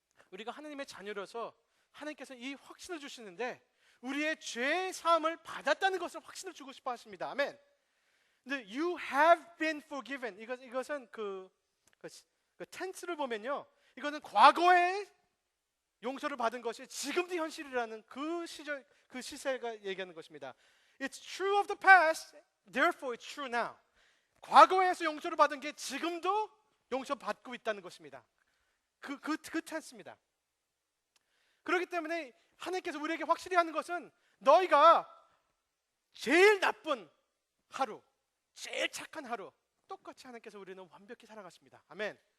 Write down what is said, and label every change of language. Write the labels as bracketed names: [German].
[Korean] 우리가 하나님의 자녀로서 하나님께서 이 확신을 주시는데, 우리의 죄 사함을 받았다는 것을 확신을 주고 싶어 하십니다. 아멘. 근데 [English] you have been forgiven, [Korean] 이것은 그 텐스를 보면요, 이거는 과거에 용서를 받은 것이 지금도 현실이라는 그 시세가 얘기하는 것입니다. [English] It's true of the past, therefore it's true now. [Korean] 과거에서 용서를 받은 게 지금도 용서받고 있다는 것입니다. 그 텐스입니다. 그렇기 때문에 하나님께서 우리에게 확실히 하는 것은, 너희가 제일 나쁜 하루, 제일 착한 하루, 똑같이 하나님께서 우리는 완벽히 살아가십니다. 아멘.